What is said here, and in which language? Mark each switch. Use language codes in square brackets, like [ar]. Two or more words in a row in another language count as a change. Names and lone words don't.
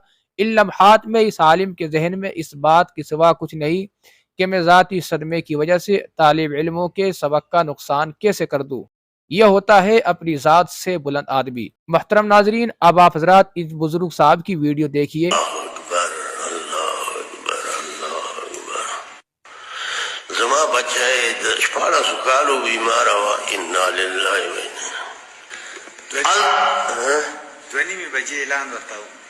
[ur] ان لمحات میں اس عالم کے ذہن میں اس بات کے سوا کچھ نہیں کہ میں ذاتی صدمے کی وجہ سے طالب علموں کے سبق کا نقصان کیسے کر دوں. یہ ہوتا ہے اپنی ذات سے بلند آدمی۔ محترم ناظرین، اب آپ حضرات اس بزرگ صاحب کی ویڈیو دیکھیے. [ps] زما بچه د 14 کالو بیمار و [ar] انا لله و انا [ps] 2:30 بجې اعلان وکړ